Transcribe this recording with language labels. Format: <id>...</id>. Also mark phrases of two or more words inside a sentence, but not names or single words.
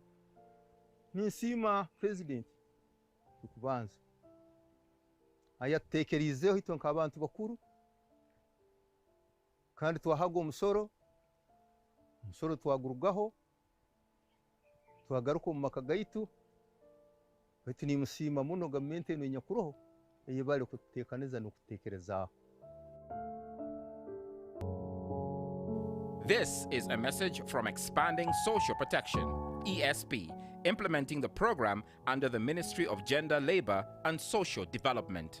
<ttj>Ninsiima President okubanza ayatuteekerizeho itwe nk'abantu bakuru kandi twahaga omusoro twagurugaho twagaruka omu maka gaitu baitu nimusiima muno gavumenti eno enyakuroho eyebali okututeekaniza n'okututeekerezaaho.</ttj> <en>This is a message from Expanding Social Protection, ESP, implementing the program under the Ministry of Gender, Labor and Social Development.</en>